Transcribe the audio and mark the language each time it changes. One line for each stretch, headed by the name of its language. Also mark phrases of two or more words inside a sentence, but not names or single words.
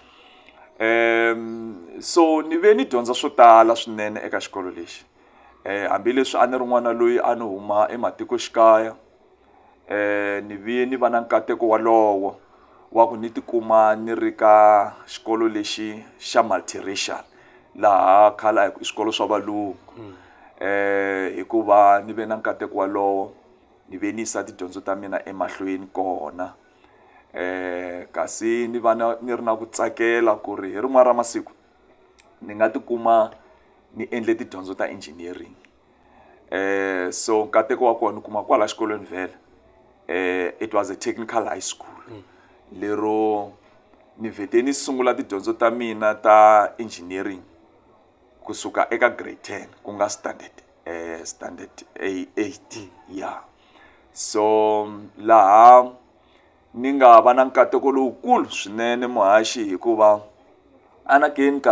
Tsonga: so ni ve ni dyondza swo tala swinene eka xikolo lexi hambileswi a ni ri n'wana loyi a ni huma ematikoxikaya ni vi ni va na nkateko walowo wa ku ni tikuma ni ri ka xikolo lexi xa multiracial laha khale i swikolo swa valungu hikuva ni ve na nkateko walowo ni ve ni yisa tidyondzo ta mina emahlweni kona kasi ni va ni ri na ku tsakela ku ri hi rin'wana ra masiku ni nga tikuma ni endle tidyondzo ta engineering so nkateko wa kona ni kuma kwala xikolweni vhele
English: it was a technical high school
Tsonga: lero ni vhete ni sungula tidyondzo ta mina ta engineering kusuka eka grade 10 ku nga standard 8 yeah so laha ni nga va na nkateko lowukulu swinene muhaxi hikuva anakeni nkarhi